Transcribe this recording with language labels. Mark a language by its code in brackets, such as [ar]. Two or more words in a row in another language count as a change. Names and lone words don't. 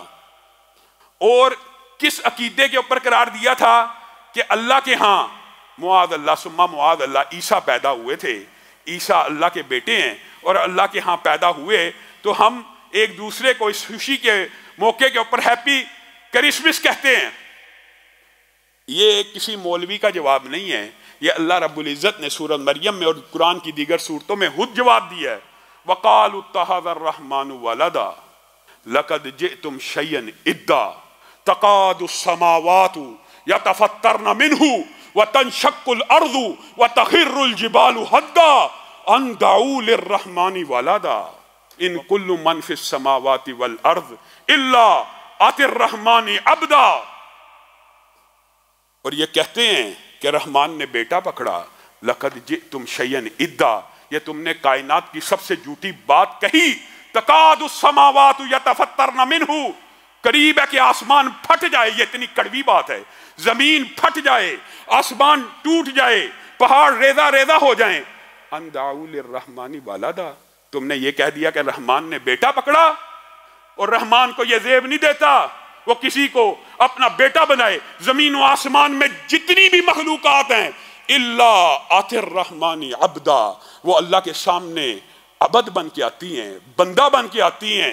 [hi] और किस अकीदे के ऊपर करार दिया था कि अल्लाह के यहाँ [ar] معاذ الله ثم معاذ الله [hi] ईसा पैदा हुए थे, ईसा अल्लाह के बेटे हैं और अल्लाह के यहाँ पैदा हुए, तो हम एक दूसरे को इस खुशी के मौके के ऊपर [en] Happy Christmas [hi] कहते हैं। ये किसी मौलवी का जवाब नहीं है, ये [ar] الله رب العزة [hi] ने सूरत मरियम में और कुरान की दीगर सूरतों में खुद जवाब दिया है। [ar] وقالوا اتخذ الرحمن ولدا لقد جئتم شيئا إدا تكاد السماوات يتفطرن منه وتنشق الأرض وتخر الجبال هدا أن دعوا للرحمن ولدا إن كل من في السماوات والأرض إلا آتي الرحمن عبدا. [hi] और ये कहते हैं कि रहमान ने बेटा पकड़ा। [ar] لقد جئتم شيئا إدا, [hi] ये तुमने कायनात की सबसे झूठी बात कही। [ar] تكاد السماوات يتفطرن منه, [hi] करीब है कि आसमान फट जाए, ये इतनी कड़वी बात है। जमीन फट जाए, आसमान टूट जाए, पहाड़ रेजा रेजा हो जाए। [ar] أن دعوا للرحمن ولدا, [hi] तुमने ये कह दिया कि रहमान ने बेटा पकड़ा और रहमान को ये ज़ेब नहीं देता वो किसी को अपना बेटा बनाए। जमीन व आसमान में जितनी भी मखलूकात हैं [ar] إلا آتي الرحمن عبدا, [hi] वो अल्लाह के सामने अबद बन के आती हैं, बंदा बन के आती हैं।